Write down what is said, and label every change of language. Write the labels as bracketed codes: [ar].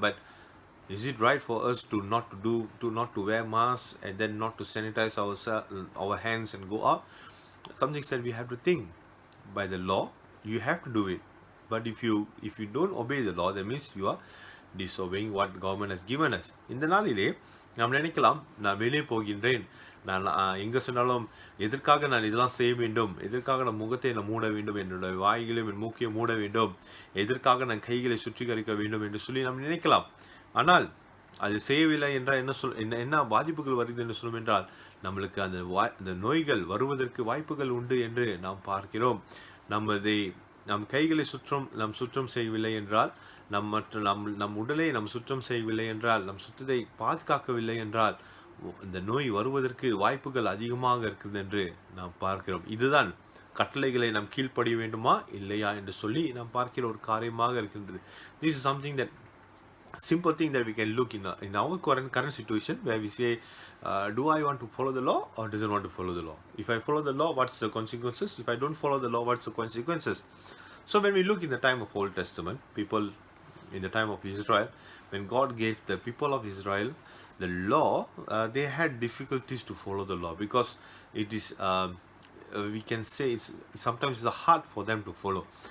[en] But is it right for us to not to wear masks and then not to sanitize our hands and go out? Something that we have to think. By the law, you have to do it. But if you don't obey the law, that means you are disobeying what government has given us. [ta] இந்த நாளிலே நாம் நினைக்கலாம், நான் வெளியே போகின்றேன், நான் எங்கே சொன்னாலும் எதற்காக நான் இதெல்லாம் செய்ய வேண்டும், எதற்காக நான் முகத்தை நான் மூட வேண்டும், என்னுடைய வாய்களையும் என் மூக்கையும் மூட வேண்டும், எதற்காக நான் கைகளை சுற்றிகரிக்க வேண்டும் என்று சொல்லி நாம் நினைக்கலாம். ஆனால் அது செய்யவில்லை என்றால் என்ன பாதிப்புகள் வருது என்று சொல்லும் என்றால் நம்மளுக்கு அந்த நோய்கள் வருவதற்கு வாய்ப்புகள் உண்டு என்று நாம் பார்க்கிறோம். நம் கைகளை சுற்றம் செய்யவில்லை என்றால், நம் உடலை நாம் சுற்றம் செய்யவில்லை என்றால், நம் சுத்தத்தை பாதுகாக்கவில்லை என்றால் இந்த நோய் வருவதற்கு வாய்ப்புகள் அதிகமாக இருக்குது என்று நாம் பார்க்கிறோம். இதுதான் கட்டளைகளை நாம் கீழ்ப்படிய வேண்டுமா இல்லையா என்று சொல்லி நாம் பார்க்கிற ஒரு காரியமாக இருக்கின்றது. [en] This is something that simple thing that we can look in our current situation, where we say, do I want to follow the law or doesn't want to follow the law? If I follow the law, what's the consequences? If I don't follow the law, what's the consequences? So when we look in the time of Old Testament, people in the time of Israel, when God gave the people of Israel the law, they had difficulties to follow the law, because it is we can say sometimes it's hard for them to follow.